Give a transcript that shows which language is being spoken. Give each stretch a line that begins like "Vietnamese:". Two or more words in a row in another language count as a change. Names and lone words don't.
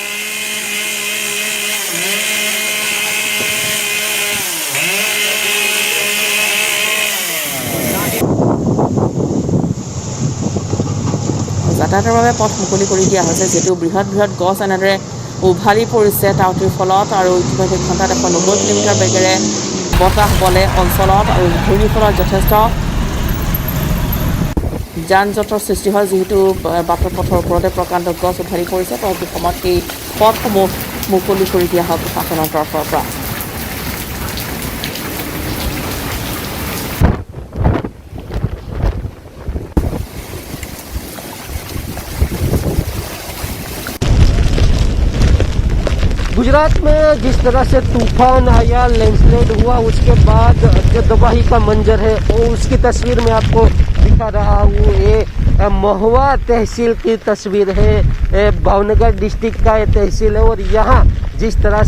Assamese: যাতায়াতৰ বাবে পথ মুকলি কৰি দিয়া হৈছে যিহেতু বৃহৎ গছ এনেদৰে উভালি পৰিছে টাউটিৰ ফলত আৰু ইতিমধ্যে ঘণ্টাত 190 কিলোমিটাৰ বেগেৰে বতাহ বলে অঞ্চলত আৰু ঘূৰ্ণীৰ ফলত যথেষ্ট যান জঁটৰ সৃষ্টি হয় যিহেতু বাটৰ পথৰ ওপৰতে প্ৰকাণ্ড গছ উভালি পৰিছে পৰৱৰ্তী সময়ত এই পথসমূহ মুকলি কৰি দিয়া হয় প্ৰশাসনৰ তৰফৰ পৰা
Hindi: गुजरात में जिस तरह से तूफान आया लैंडस्लाइड हुआ उसके बाद जो तबाही का मंजर है वो उसकी तस्वीर में आपको दिखा रहा हूँ ये महुआ तहसील की तस्वीर है भावनगर डिस्ट्रिक्ट का ये तहसील है और यहाँ जिस तरह